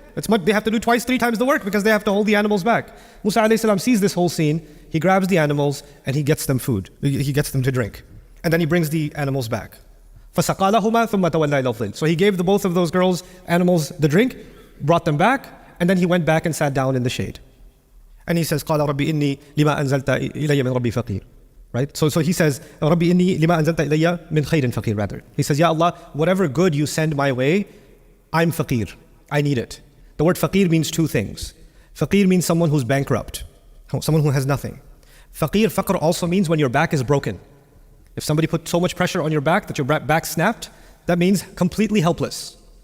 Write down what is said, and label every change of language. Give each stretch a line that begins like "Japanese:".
English: They have to do twice, 3 times the work because they have to hold the animals back. Musa a.s. sees this whole scene. He grabs the animals and he gets them food. He gets them to drink. And then he brings the animals back.
Arabic: فَسَقَالَهُمَا ثُمَّ تَوَلَّى إِلَى الظِّلِّ.
English: So he gave both of those girls, animals, the drink, brought them back, and then he went back and sat down in the shade. And he says,
Arabic: قَالَ رَبِّ إِنِّي لِمَا أَنزَلْتَ إِلَيَّ مِنْ رَبِّي فَقِيرٌ.
English: Right? So he says,
Arabic: رَبِّ إِنِّي لِمَا أَنزَلْتَ إِلَيَّ مِنْ خَيْرٍ فَقِيرٌ
English: rather. He says, Ya Allah, whatever good you send my way, I'm faqir. I need it. The word faqir means 2 things. Faqir means someone who's bankrupt, someone who has nothing. Faqr also means when your back is broken. If somebody put so much pressure on your back that your back snapped, that means completely helpless.